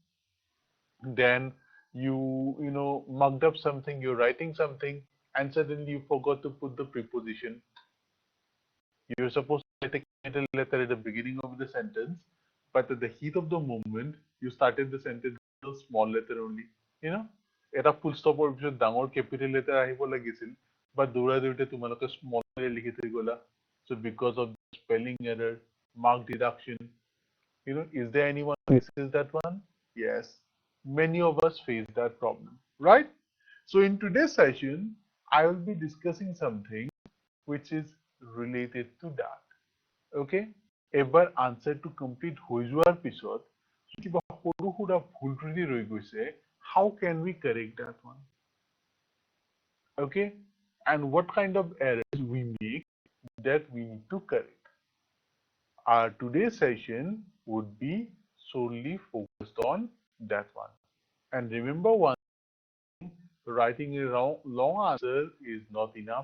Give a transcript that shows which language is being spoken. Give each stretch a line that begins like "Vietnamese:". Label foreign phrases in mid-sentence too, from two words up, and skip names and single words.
English: Then you mugged up something, you're writing something, and suddenly you forgot to put the preposition. You're supposed to write a capital letter at the beginning of the sentence, but at the heat of the moment, you started the sentence with a small letter only.
Assamese: এটা ফুল ষ্টপৰ পিছত ডাঙৰ
English: capital letter
Assamese: আহিব লাগিছিল, but দৌৰা দৌৰিতে তোমালোকে স্মল লিখি থৈ গলা.
English: So because of spelling error, mark deduction, is there anyone who faces that one? Yes, many of us face that problem, right? So in today's session, I will be discussing something which is related to that.
Assamese: Okay? এবাৰ
English: answer to complete
Assamese: হৈ যোৱাৰ পিছত কিবা সৰু সুৰা ভুল ত্ৰুটি ৰৈ গৈছে,
English: how can we correct that one? Okay? And what kind of errors we make that we need to correct? Our today's session would be solely focused on that one. And remember one thing, writing a long answer is not enough.